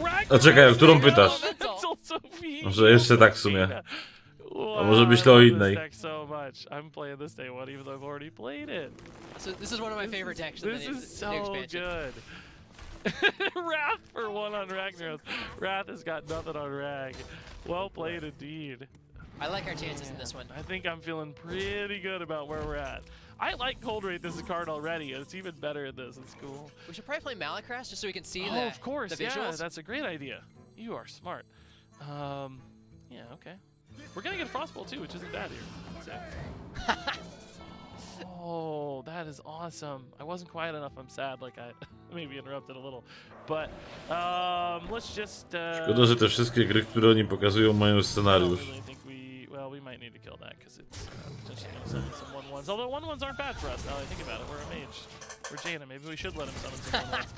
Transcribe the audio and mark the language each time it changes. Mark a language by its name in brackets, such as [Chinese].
[Polish] A czekaj, o którą pytasz? Może jeszcze tak w sumie. A może myślę o innej. [English] So much. I'm playing this day one even though I've already played it. So this is one of my favorite decks. This is so good. Wrath for one on Ragnaros. Wrath has got nothing on Rag. Well played indeed. I like our chances in this one. I think I'm feeling pretty good about where we're at. I like Cold Wraith as a card already. It's even better in this. It's cool. We should probably play Malacrass just so we can see the of course. The visuals. Yeah, that's a great idea. You are smart. Yeah, okay. We're gonna get Frostbolt too, which isn't bad here. Oh, that is awesome. I wasn't quiet enough. I'm sad. Like I maybe interrupted a little, but let's just. [Polish] Szkoda, że te wszystkie gry, które oni pokazują, mają scenariusz. [English] Well, we might need to kill that because it's potentially going to summon some 1/1s. Although 1/1s aren't bad for us now that I think about it. We're a mage. We're Jaina. Maybe we should let him summon some 1/1s.